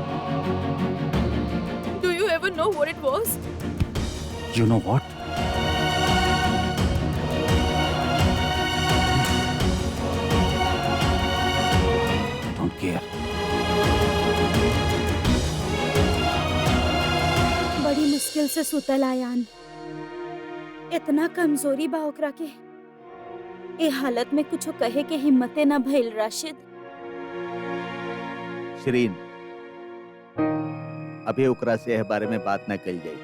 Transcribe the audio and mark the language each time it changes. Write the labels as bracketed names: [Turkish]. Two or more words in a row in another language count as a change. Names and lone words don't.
[English] Do you ever know what it was? You know what? I don't care. [Bhojpuri] बड़ी मुश्किल से सुतल आयान, इतना कमजोरी बा ओकरा के। ए हालत में कुछ कहे के हिम्मते ना भइल। राशिद, शरीन, अभी ओकरा से एह बारे में बात न कल जाई।